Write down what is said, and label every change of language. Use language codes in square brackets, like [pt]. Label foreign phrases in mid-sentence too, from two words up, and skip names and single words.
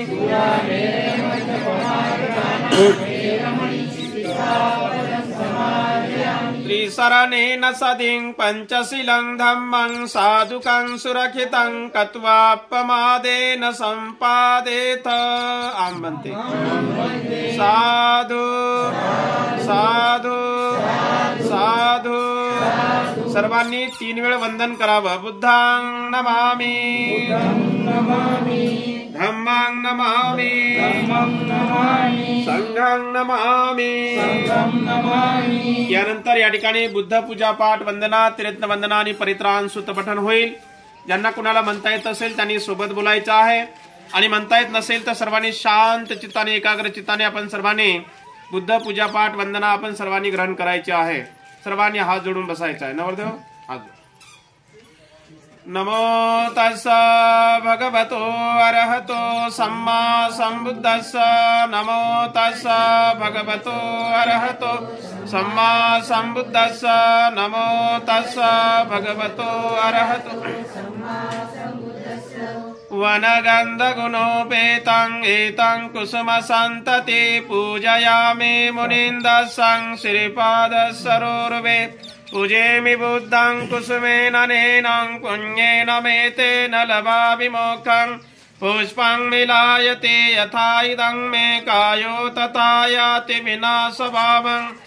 [pi] त्रिशरणेन सदिं पंचशीलं धम्मं साधुकं सुरक्षितं कत्वापमादेन संपादेत. आम बनते. साधु साधु साधु. [mr] सर्वांनी 3 वेळ वंदन करावं. [pi] बुद्धं नमामि. धम्मं नमामि. संघं नमामि. [mr] यानंतर या ठिकाणी बुद्ध पूजा पाठ वंदना त्रिरत्न वंदना आणि परित्राण सूत्र पठण होईल. ज्यांना कुणाला म्हणता येत असेल त्यांनी सोबत बोलायचं आहे आणि म्हणता येत नसेल तर सर्वांनी शांत चित्ताने एकाग्र चित्ताने आपण सर्वांनी बुद्ध पूजा पाठ वंदना आपण सर्वांनी ग्रहण करायचे आहे. सर्वांनी हात जोडून बसायचा आहे. नवरदेव हात. [pi] नमो तस्स भगवतो अरहतो सम्मा संबुद्धस्स. नमो तस्स भगवतो अरहतो सम्मा संबुद्धस्स. नमो तस्स भगवतो अरहतो. वनगन्धगुणोपेतं एतं कुसुमसन्तति पूजयामि मुनीन्द्रं श्रीपादसरोरुहे पूजेमि बुद्धं कुसुमेन नेनं पुण्येन मेतेन लभामि मोक्षं पुष्पं विलायते यथा इदं मे कायो तथा याति विनाशभावं